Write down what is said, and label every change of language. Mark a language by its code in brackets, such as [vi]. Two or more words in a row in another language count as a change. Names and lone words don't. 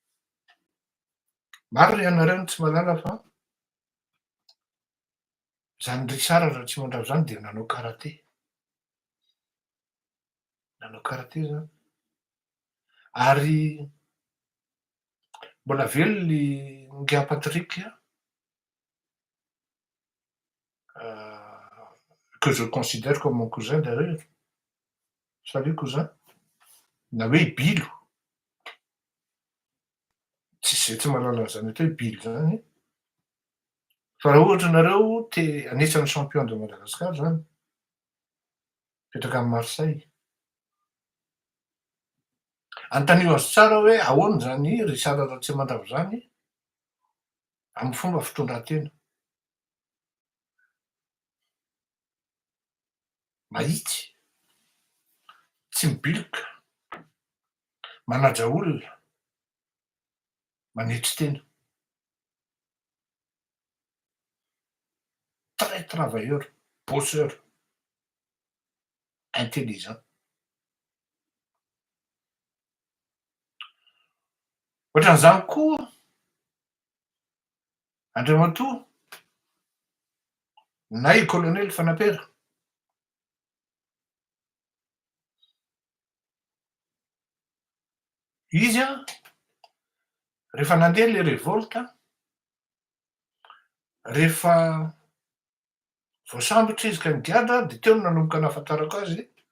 [mg] Maro ry anareo no tsy mahalala fa zany Richard Ratsimandrava zany de nanao karaté. Nanao karaté zany. Ary mbola velony Ngia Patrick [fr] que je considère comme mon cousin d'ailleurs. Salut cousin. [mg] Na hoe Bilo. Tsy mahalala an'zany atao hoe Bilo zany. Fa raha ohatra nareo anisan'ny [fr] champion de Madagascar [mg] zany, mipetraka [fr] à Marseille. [mg] Anontanio azy tsara hoe ahoana zany Richard Ratsimandrava zany amin'ny fomba fitondran-tena. Mahitsy, tsy mibilika, manaja olona, manetry tena. [fr] Très travailleur, bosseur, intelligent. [mg] Ohatran'izany koa Andriamatoa na i colonel Fanapera. Izy rehefa nandeha le révolte, rehefa voasambotra izy ka nigadra de teo no nanomboka nahafantarako azy.